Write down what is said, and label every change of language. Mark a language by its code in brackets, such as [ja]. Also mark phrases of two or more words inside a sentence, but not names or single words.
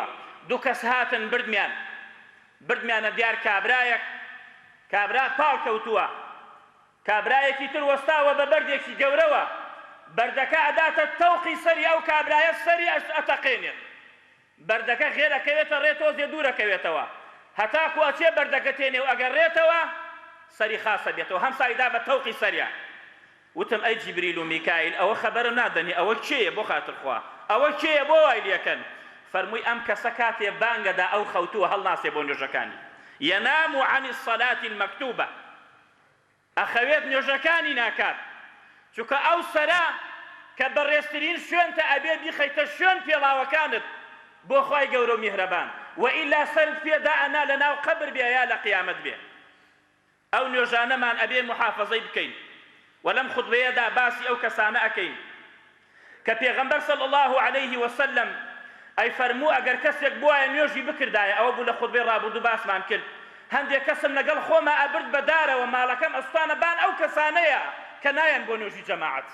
[ckb] دوو کەس هاتن بردمیانە دیار کابرایەک، کابرا پاڵ کەوتووە، کابرایەکی تر وەستاوە بە بەردێکی گەورەوە، بەردەکە ئەداتە تەوقی سەری ئەو کابرایە، سەری ئەتەقێنێت، بەردەکە غێرەکەوێتە ڕێتۆزێ دوورەکەوێتەوە، هەتاکو ئەچێ بەردەکە تێنێ و ئەگەڕێتەوە سەری خاسە بێتەوە، هەم سایدا بە تەوقی سەریە. وتم ئەی جیبریل و میکائیل ئەوە خەبەرم نادەنی، ئەوە کێیە بۆ خاتر خوا؟ ئەوە کێیە بۆ وای لێکەن؟ فەرمووی ئەم کەسە کاتێ بانگەدا ئەو خەوتووە هەڵناسێ بۆ نوێژەکانی. [ar] ينام عن الصلاة المكتوبة، [ckb] ئەخەوێت نوێژەکانی ناکات، چونکە ئەو سەرا کە بەڕێزترین شوێنتە ئەبێ بیخەیتە شوێن پێڵاوەکانت بۆ خوای گەورە و میهرەبان، وئیلا سەرت پێدا ئەنا لە ناو قەبر بێ یا لە قیامەت بێ. ئەو نوێژانەمان ئەبێ محافەزەی بکەین و لەم خوتبەیەدا باسی ئەو کەسانە ئەکەین کە پێغەمبەر [ar] صلی الله عليه وسلم [ckb] ئەی فەرموو ئەگەر کەسێک بوایە نوێژی بکردایە، ئەوە بوو لە خوتبەی ڕابردوو باسمان کرد، هەندێک کەسم لەگەڵ خۆمە ئەبرد بەدارەوە ماڵەکەم ئەستانە بان ئەو کەسانەیە کە نایەن بۆ نوێژی جەماعەت.